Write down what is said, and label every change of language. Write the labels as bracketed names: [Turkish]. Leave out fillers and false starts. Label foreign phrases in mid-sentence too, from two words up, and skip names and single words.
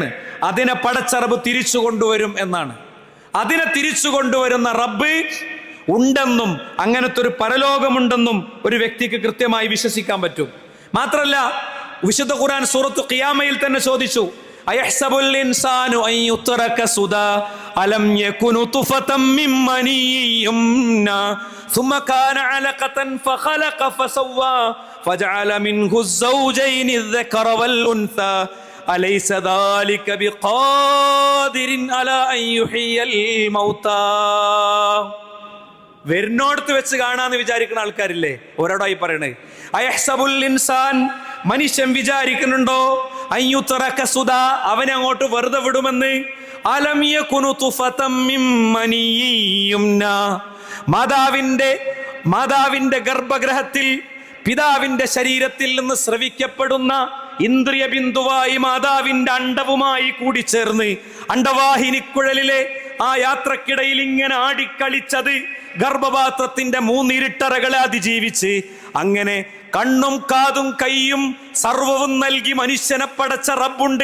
[Malayalam] അതിനെ പടച്ച റബ്ബ് തിരിച്ചു കൊണ്ടുവരും എന്നാണ്. അതിനെ തിരിച്ചു കൊണ്ടുവരുന്ന റബ്ബ് ഉണ്ടെന്നും അങ്ങനത്തെ ഒരു പരലോകമുണ്ടെന്നും ഒരു വ്യക്തിക്ക് കൃത്യമായി വിശ്വസിക്കാൻ പറ്റും. മാത്രമല്ല, വിശുദ്ധ ഖുർആൻ സൂറത്തു ഖിയാമയിൽ തന്നെ ചോദിച്ചു, [Arabic] أيحسب الإنسان أن يترك سدى ألم يك نطفة من مني ثم كان علقة فخلق فسوى فجعل منه الزوجين الذكر والأنثى أليس ذلك بقادر على أن يحيي الموتى. [Malayalam] വരുന്നോടത്ത് വെച്ച് കാണാന്ന് വിചാരിക്കുന്ന ആൾക്കാരില്ലേ, ഒരാടായി പറയണേ. [Arabic] أيحسب الإنسان, [Malayalam] മനുഷ്യൻ വിചാരിക്കുന്നുണ്ടോ, [Arabic] أن يترك سدى, [Malayalam] അവനെ അങ്ങോട്ട് വെറുതെ വിടുമെന്ന്. [Arabic] ألم يك نطفة من مني, [Malayalam] മാതാവിന്റെ ഗർഭഗ്രഹത്തിൽ പിതാവിന്റെ ശരീരത്തിൽ നിന്ന് സ്രവിക്കപ്പെടുന്ന ഇന്ദ്രിയ ബിന്ദുവായി മാതാവിന്റെ അണ്ടവുമായി കൂടിച്ചേർന്ന് അണ്ടവാഹിനിക്കുഴലിലെ ആ യാത്രക്കിടയിൽ ഇങ്ങനെ ആടിക്കളിച്ചത് ഗർഭപാത്രത്തിന്റെ 3 ഇരുട്ടറകളെ അതിജീവിച്ച് അങ്ങനെ കണ്ണും കാതും കൈയും സർവവും നൽകി മനുഷ്യനെ പടച്ച റബ്ബുണ്ട്.